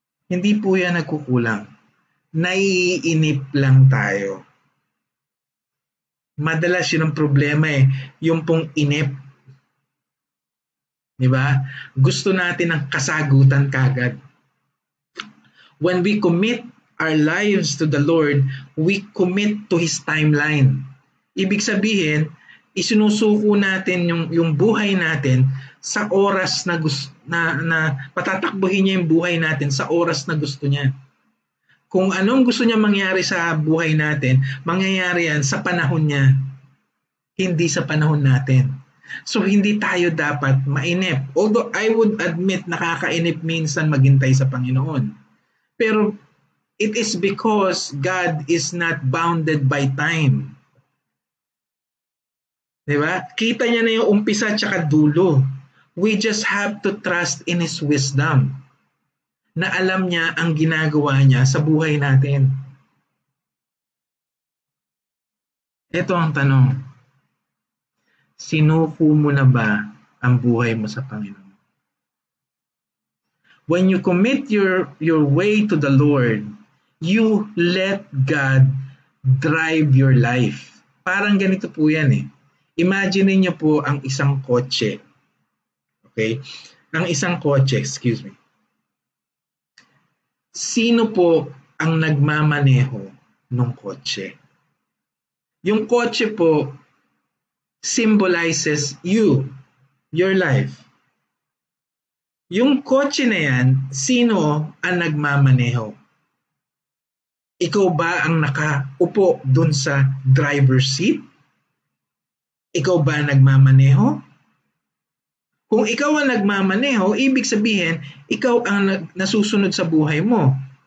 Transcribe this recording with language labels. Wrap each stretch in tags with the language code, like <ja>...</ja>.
<tl>Hindi po yan nagkukulang. Naiinip lang tayo. Madalas yun ang problema eh. Yung pong inip. Diba? Gusto natin ng kasagutan kagad.</tl> <en>When we commit our lives to the Lord, we commit to His timeline.</en> <tl>Ibig sabihin, isinusuko natin yung buhay natin sa oras na patatakbuhin niya yung buhay natin sa oras na gusto niya. Kung anong gusto niya mangyari sa buhay natin, mangyayari yan sa panahon niya, hindi sa panahon natin. So hindi tayo dapat mainip.</tl> <en>Although I would admit</en> <tl>nakakainip minsan maghintay sa Panginoon. Pero</tl> <en>it is because God is not bounded by time.</en> <tl>Diba? Kita niya na yung umpisa at saka dulo.</tl> <en>We just have to trust in His wisdom.</en> <tl>Na alam niya ang ginagawa niya sa buhay natin. Ito ang tanong. Sinuko mo na ba ang buhay mo sa Panginoon?</tl> <en>When you commit your way to the Lord, you let God drive your life.</en> <tl>Parang ganito po yan eh. Imagine niyo po ang isang kotse. Okay? Ang isang kotse, excuse me. Sino po ang nagmamaneho ng kotse? Yung kotse po</tl> <en>symbolizes you, your life.</en> <tl>Yung kotse na yan, sino ang nagmamaneho? Ikaw ba ang nakaupo dun sa driver's seat? Ikaw ba ang nagmamaneho? Kung ikaw ang nagmamaneho, ibig sabihin, ikaw ang nasusunod sa buhay mo.</tl>